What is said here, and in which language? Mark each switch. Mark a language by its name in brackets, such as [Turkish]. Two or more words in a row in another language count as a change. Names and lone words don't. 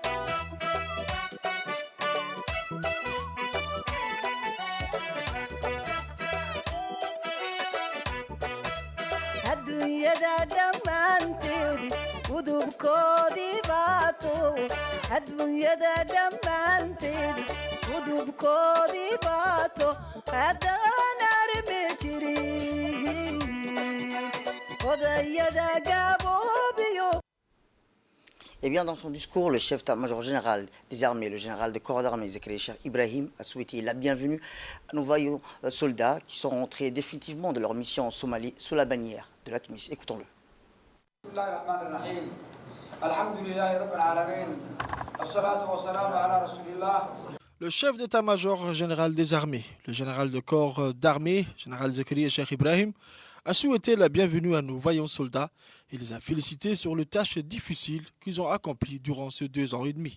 [Somali] adduunyada dhammaanteed udubkoodii baato adduunyada dhammaanteed udubkoodii baato haddaan armi jirin odayada gab [French] Eh bien, dans son discours, le chef d'état-major général des armées, le général de corps d'armée, Zakaria Cheikh Ibrahim, a souhaité la bienvenue à nos vaillants soldats qui sont rentrés définitivement de leur mission en Somalie sous la bannière de l'ATMIS. Écoutons-le. Le chef d'état-major général des armées, le général de corps d'armée, général Zakaria Cheikh Ibrahim, a souhaité la bienvenue à nos vaillants soldats et les a félicités sur les tâches difficiles qu'ils ont accomplies durant ces 2 ans et demi.